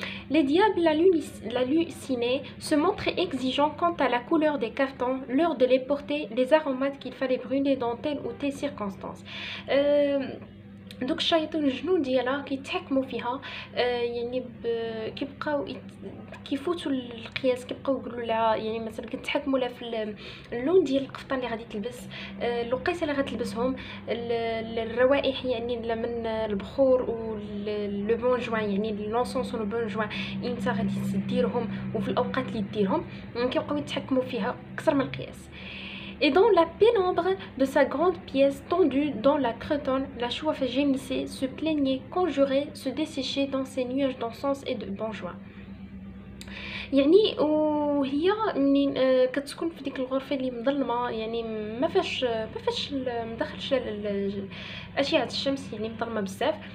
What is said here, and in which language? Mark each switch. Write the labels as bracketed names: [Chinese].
[French] Les diables l'hallucinaient, se montraient exigeants quant à la couleur des cafetans, l'heure de les porter, les aromates qu'il fallait brûler dans telle ou telle circonstance. [Arabic] دوك الشياطين الجنون ديالها كيتحكموا فيها، يعني كيبقاو كيفوتوا القياس، كيبقاو يقولوا لها يعني مثلا كيتحكموا لها في اللون ديال القفطان اللي غادي تلبس، الوقيته اللي غتلبسهم، الروائح يعني من البخور ولو بون جوان، يعني [French] لونسونس ولو بون جوان [Arabic] انت غادي تديرهم وفي الاوقات اللي ديرهم، كيبقاو يتحكموا فيها اكثر من القياس. [French] Et dans la pénombre de sa grande pièce tendue dans la cretonne, la chouafa gémissait, se plaignait, conjurait, se desséchait dans ses nuages d'encens et de bon joie. [Arabic] يعني وهي منين كتكون في ديك الغرفه اللي مظلمه، يعني ما فاش مدخلش اشعه الشمس، يعني مظلمه بزاف.